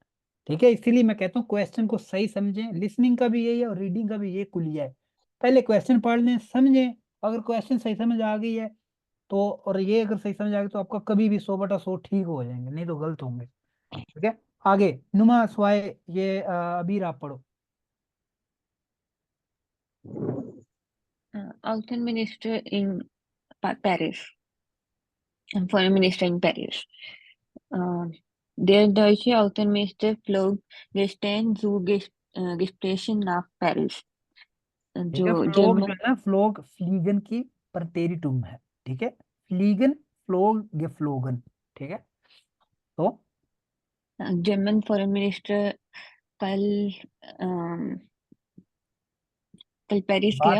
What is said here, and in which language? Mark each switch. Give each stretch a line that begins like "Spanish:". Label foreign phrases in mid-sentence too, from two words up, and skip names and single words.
Hindi: ठीक है, इसीलिए मैं कहता हूँ क्वेश्चन को सही समझें, लिसनिंग का भी यही है और रीडिंग का भी ये कुलिया है। पहले क्वेश्चन पढ़ लें, समझें, अगर क्वेश्चन सही समझ आ गई है तो, और ये अगर सही समझ आ गई तो आपका कभी भी 100/100 ठीक हो जाएंगे, नहीं तो गलत होंगे। ठीक है, आगे
German: Nummer zwei,
Hindi: ये अबीर आप पढ़ो।
German: Außenminister Minister in Paris,
English: Foreign Minister in Paris.
German: Der deutsche Außenminister flog gestern zu Gesprächen nach Paris.
Hindi: ठीक है, जो फ्लोग जो जर्मन है ना,
German: flog fliegen
Hindi: की प्रतेरिटुम है। ठीक है,
German: fliegen, flog, geflogen.
Hindi: ठीक है, तो जर्मन
English: foreign minister
Hindi: कल कल पेरिस गया,